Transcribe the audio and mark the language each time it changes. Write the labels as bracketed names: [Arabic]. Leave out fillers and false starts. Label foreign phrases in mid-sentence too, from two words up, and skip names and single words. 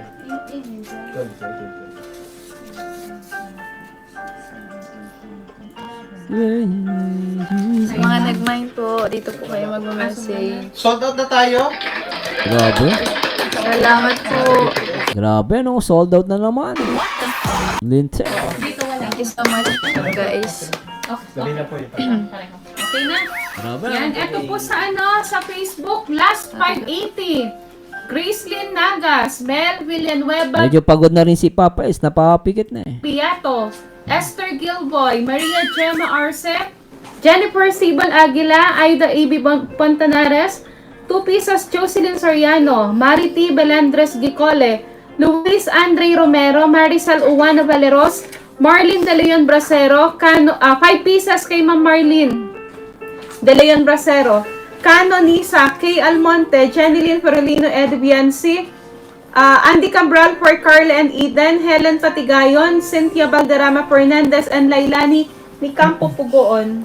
[Filipino] Sa mga nag-mind po, dito po kayo mag-message. [English] Sold out [Filipino] na tayo. Grabe. Salamat po. Grabe no? Sold out na naman. Linte. [English] Thank you so much guys. [Filipino] Okay na? Grabe. Yan, eto po sa sa Facebook, last 580. Gracelyn Nagas, Mel Villanueva Medyo pagod na rin si Papa is napapikit na eh. Piato, Esther Gilboy, Maria Gemma Arce, Jennifer Sibon Aguila, Aida A.B. Pontanares, Tupisas Jocelyn Soriano, Marity Belandres Gicole, Luis Andre Romero, Marisol Uwana Valeros, Marlene De Leon Bracero, 5 pieces kay Ma'am Marlene De Leon Bracero, Cano Nisa, Kay Almonte, Jeneline Ferolino Edviansi, Andy Cabral for Carla and Eden, Helen Patigayon, Cynthia Valderrama Fernandez, and Lailani ni Campo Pugoon.